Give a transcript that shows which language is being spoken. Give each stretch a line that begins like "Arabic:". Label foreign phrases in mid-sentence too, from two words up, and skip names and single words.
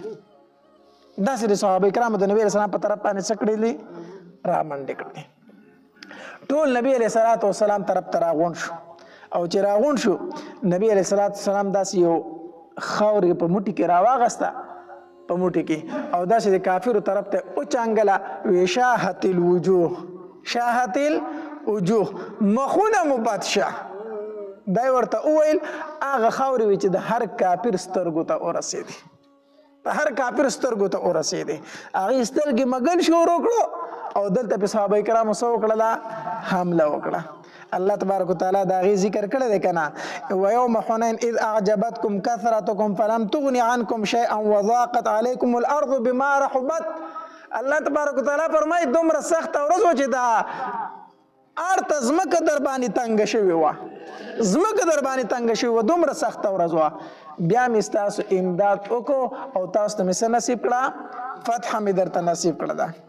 Pashto: داسې د صحابه کرامو د نبی
Arabic: علیہ السلام
Pashto: په طرف باندې څه کړي دي؟ رامنډې کړي. ټول نبی
Arabic: علیہ السلام
Pashto: طرف ته راغونډ شو، او چې راغونډ شو نبی
Arabic: علیہ السلام
Pashto: داسې یو خاورې په موټي کې راواغسته، په موټي کې، او داسې د کافرو طرف ته وچانګله، وی
Arabic: شاهت الوجوه، شاهت الوجوه،
Pashto: مخونه مو بد شه. دا ورته وویل هغه خاورې وي چې د هر کافر سترګو ته ورسېدې، د هر کافر سترګو ته ورسېدې. هغې سترګې مګل شروع کړو او دلته په صحابه کرامو څه وکړله؟ حمله وکړه.
Arabic: الله تبارک وتعالی
Pashto: دا غي ذکر کړی دی کنه،
Arabic: ويوم حنين اذ اعجبتكم كثرتكم فلم تغن عنكم شيئا وضاقت عليكم الارض بما رحبت. الله تبارک وتعالی
Pashto: فرمایي دومره سخت ورځ و چې دا ارته ځمکه در باندې تنګه شوې وه، ځمکه در باندې تنګه شوې وه، دومره سخته ورځ وه. بیا مې ستاسو امداد وکړو او تاسو ته مې څه نصیب کړه؟ فتح مې درته نصیب کړه.